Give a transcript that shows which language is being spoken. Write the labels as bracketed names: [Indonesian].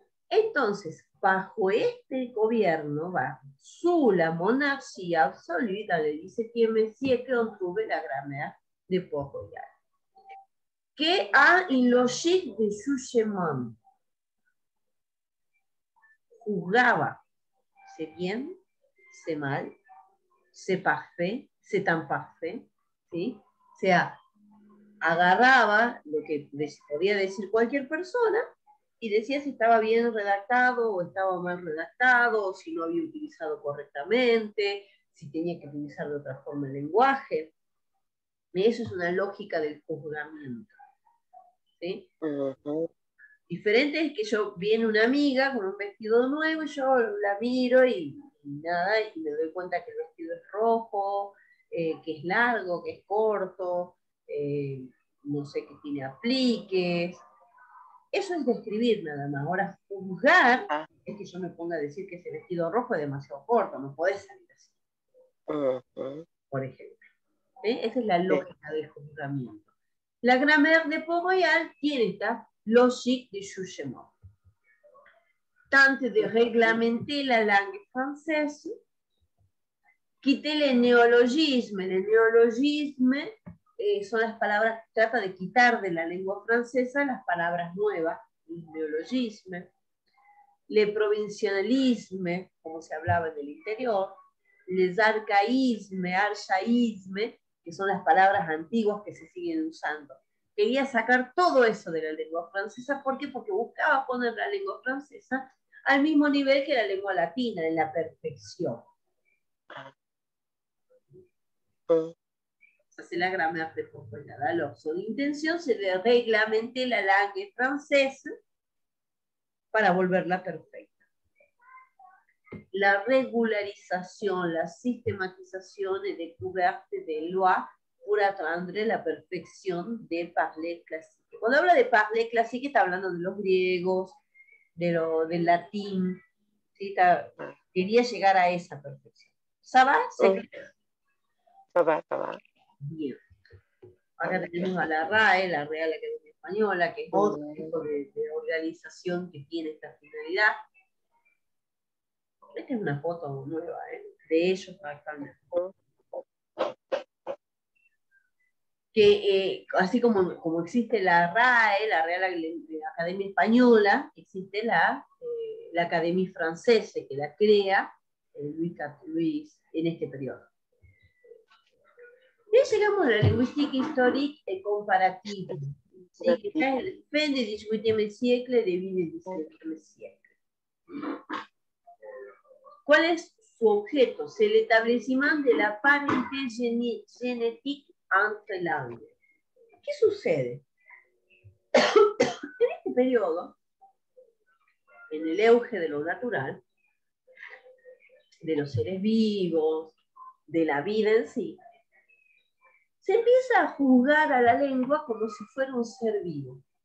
[Spanish] Entonces, bajo este gobierno, [French] sous la monarchie absolue, dans le XVIIe siècle, on trouve la grammaire de Port-Royal, qui a une logique de jugement. [Spanish] Juzgaba, [French] c'est bien, c'est mal, c'est parfait, c'est imparfait, ¿sí? [Spanish] O sea, agarraba lo que podía decir cualquier persona y decía si estaba bien redactado o estaba mal redactado, o si no había utilizado correctamente, si tenía que utilizar de otra forma el lenguaje. Y eso es una lógica del juzgamiento. ¿Sí? Diferente es que yo viene una amiga con un vestido nuevo y yo la miro y nada, y me doy cuenta que el vestido es rojo, que es largo, que es corto, no sé, que tiene apliques. Eso es describir nada más. Ahora, juzgar es que yo me ponga a decir que ese vestido rojo es demasiado corto, no podés salir así. Por ejemplo. ¿Sí? Esa es la lógica del juzgamiento. La grammaire de Port-Royal tiene esta [French] logique de jugement. Tente de réglementer la langue française, quitter les néologismes. Les néologismes [Spanish] son las palabras que trata de quitar de la lengua francesa las palabras nuevas, el neologisme, [French] le provincialisme, [Spanish] como se hablaba en el interior, [French] les archaísmes, [Spanish] que son las palabras antiguas que se siguen usando. Quería sacar todo eso de la lengua francesa. ¿Por qué? Porque buscaba poner la lengua francesa al mismo nivel que la lengua latina, en la perfección. [French] C'est la grammaire de Port-Royal. Alors, son intention, c'est de réglementer la langue française [Spanish] para volverla perfecta. [French] La régularisation, la systématisation et découverte des lois pour atteindre la [Spanish] perfección del [French] parler classique. [Spanish] Cuando habla de parler classique, está hablando de los griegos, del latín, ¿sí? Quería llegar a esa perfección. [French] ¿Ça va? Ça va. [Spanish] Bien. Acá tenemos a la RAE, la Real Academia Española, que es otro tipo de organización que tiene esta finalidad. Esta es una foto nueva, de ellos actualmente. Que así como existe la RAE, la Real Academia Española, existe la Academia Francesa, que la crea Luis en este periodo. Y llegamos a la lingüística histórica y comparativa, ¿sí? Que está en el fin del [French] XVIIIe siècle, début [Spanish] del XIXe siècle. ¿Cuál es su objeto? [French] C'est l'établissement de la parenté génétique entre langues. [Spanish] ¿Qué sucede? En este periodo, en el auge de lo natural, de los seres vivos, de la vida en sí, se empieza a juzgar a la lengua como si fuera un ser vivo.